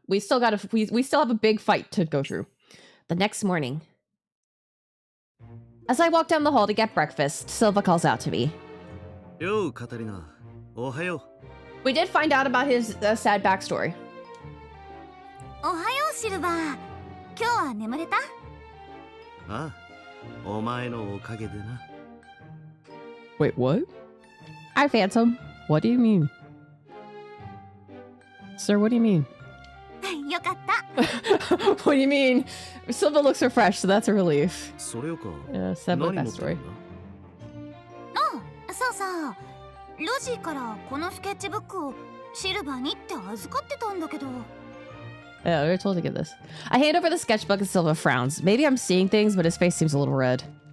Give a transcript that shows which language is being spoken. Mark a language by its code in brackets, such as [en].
[en] We still have a big fight to go through. The next morning, as I walk down the hall to get breakfast, Silva calls out to me. Yo, Katarina. Ohayo. We did find out about his sad backstory. [ja] Ohayo, Silva. 今日は眠れた? ああ、お前のおかげでな。 [en] Wait, what? Hi, Phantom. What do you mean? Sir, what do you mean? [ja] よかった。 [en] What do you mean? Silva looks refreshed, so that's a relief. [ja] それよか。 [en] Yeah, sad backstory. [ja] そうそう。ロジーからこのスケッチブックをシルバーにって預かってたんだけど。 [en] Yeah, we were told to get this. I hand over the sketchbook and Silva frowns. Maybe I'm seeing things, but his face seems a little red.